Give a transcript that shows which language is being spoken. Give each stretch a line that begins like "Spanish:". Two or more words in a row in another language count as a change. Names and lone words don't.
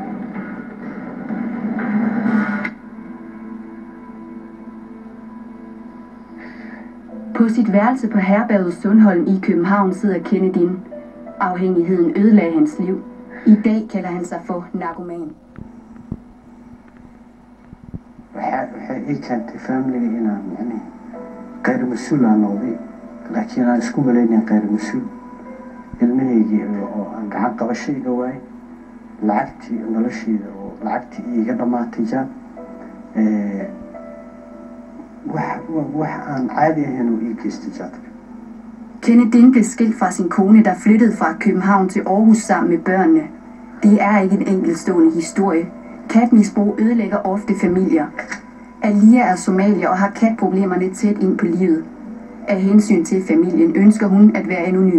Danish: På sit værelse på herberget Sundholm i København sidder Kennedy. Afhængigheden ødelagde hans liv. I dag kalder han sig for narkoman.
Somali: waxay ii keentay familiga inaan yani qayr mas-uul aan noqday laakiin aan isku malaynayn qayr mas-uul ilmahaygii oo aan gacan qabasho iga waayay lacagtii noloshayda oo lacagtii iiga dhammaatay jaan wax aan caadi ahayn oo ii geystay jaadka.
Danish: Kennedy blev skilt fra sin kone, der flyttede fra København til Aarhus sammen med børnene. Det er ikke en enkeltstående historie. Katmisbrug ødelægger ofte familier. Alia er somalier og har katproblemerne tæt ind på livet. Af hensyn til familien ønsker hun at være anonym.